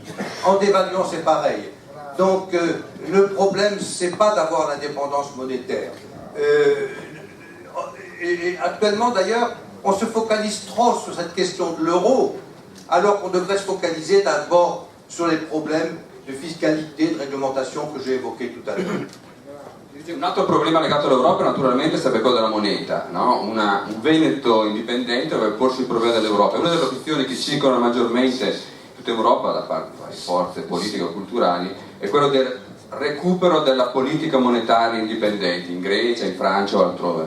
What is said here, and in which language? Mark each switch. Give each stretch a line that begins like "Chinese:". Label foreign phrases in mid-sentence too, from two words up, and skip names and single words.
French: En dévaluant, c'est pareil. Donc, le problème, c'est pas d'avoir l'indépendance monétaire. Et actuellement, d'ailleurs, on se focalise trop sur cette question de l'euro, alors qu'on devrait se focaliser d'abord sur les problèmes de fiscalité, de réglementation que j'ai évoqués tout à l'heure.
Italian: Un altro problema legato all'Europa naturalmente sarebbe quello della moneta, no? Un Veneto indipendente dovrebbe porsi il problema dell'Europa. Una delle opzioni che circolano maggiormente in tutta Europa da parte di forze politiche o culturali è quello del recupero della politica monetaria indipendente in Grecia, in Francia o altrove.